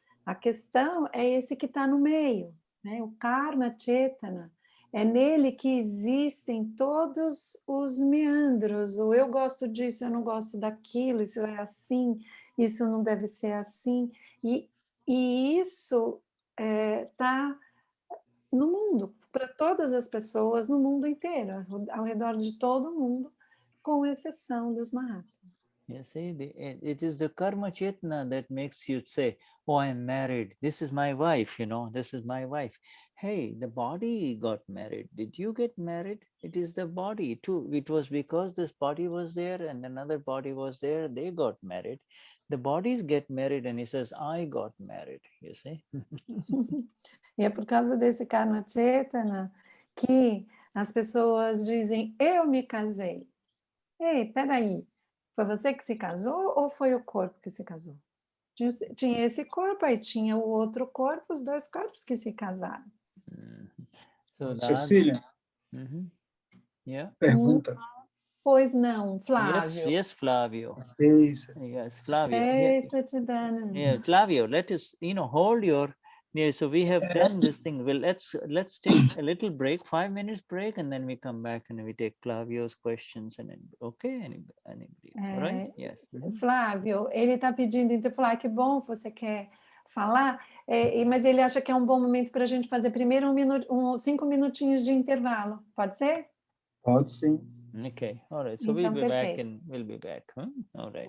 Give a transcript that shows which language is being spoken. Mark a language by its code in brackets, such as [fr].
[pt] A questão é esse que está no meio, né? O Karma Chetana, é nele que existem todos os meandros, o eu gosto disso, eu não gosto daquilo, isso é assim, isso não deve ser assim, e isso está no mundo, para todas as pessoas, no mundo inteiro, ao redor de todo mundo, com exceção dos Mahatmas. [en] You see, it is the karma chetna that makes you say, oh, I'm married. This is my wife, this is my wife. Hey, the body got married. Did you get married? It is the body too. It was because this body was there and another body was there. They got married. The bodies get married and he says, I got married, you see. [pt] E é por causa desse karma chetana que as pessoas dizem, eu me casei. Ei, peraí, foi você que se casou ou foi o corpo que se casou? Tinha esse corpo, aí tinha o outro corpo, os 2 corpos que se casaram. [en] So Cecília, yeah. [pt] pergunta. Pois não, Flávio. [en] Yes, Flavio. [pt] Isso. [en] Yes, Flavio. [pt] Ei, Satidana. [en] Yeah, Flavio, let us, hold your. Yeah, so we have done this thing. Well, let's take a little break, 5 minutes break, and then we come back and we take Flavio's questions. And then, okay, anybody else, all right? Yes. [pt] Flávio, ele está pedindo, então, falar que bom, você quer falar, mas ele acha que é um bom momento para a gente fazer primeiro 5 minutinhos de intervalo. Pode ser? Pode sim. [en] Okay, all right. So [pt] Então, [en] we'll be back [pt] perfeito. [en] and we'll be back. Huh? All right.